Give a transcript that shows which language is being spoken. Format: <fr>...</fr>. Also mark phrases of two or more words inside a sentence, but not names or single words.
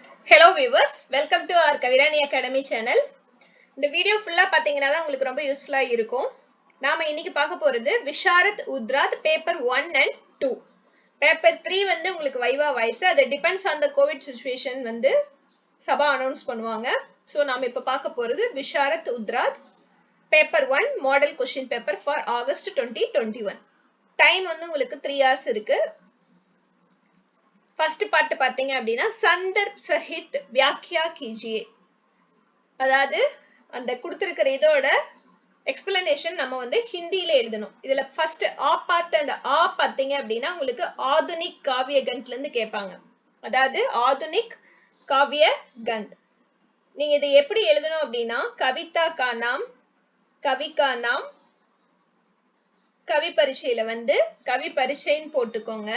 <en>Hello viewers, welcome to our Kavirani Academy channel.</en> <ta>இந்த வீடியோ ஃபுல்லா பாத்தீங்கன்னா தான் உங்களுக்கு ரொம்ப யூஸ்ஃபுல்லா இருக்கும். நாம இன்னைக்கு பார்க்க போறது விஷாரத் உத்ராத் பேப்பர் 1 and 2. பேப்பர் 3 வந்து உங்களுக்கு</ta> <en>viva voce,</en> <ta>அது</ta> <en>depends on the covid situation</en> <ta>வந்து சபா அனௌன்ஸ் பண்ணுவாங்க. சோ நாம இப்ப பார்க்க போறது விஷாரத் உத்ராத் பேப்பர் 1</ta> <en>model question paper for August</en> <ta>2021. டைம் வந்து உங்களுக்கு 3 hours இருக்கு.</ta> <en>first part</en> <ta>பாத்தீங்க அப்படினா</ta> <hi>संदर्भ सहित व्याख्या कीजिए.</hi> <ta>அதாவது அந்த கொடுத்திருக்கிற இதோட எக்ஸ்பிளனேஷன் நம்ம வந்து ஹிந்தியில எழுதணும். இதுல</ta> <en>first आ part and आ</en> <ta>பாத்தீங்க அப்படினா உங்களுக்கு ஆதுனிக் காவிய கண்ட்ல இருந்து கேட்பாங்க. அதாவது ஆதுனிக் காவிய கண்ட். நீங்க இதை எப்படி எழுதணும் அப்படினா</ta> <hi>कविता का नाम, कवि का नाम, कवि परिचयில</hi> <ta>வந்து</ta> <hi>कवि परिचयன்னு</hi> <ta>போட்டுக்கோங்க.</ta>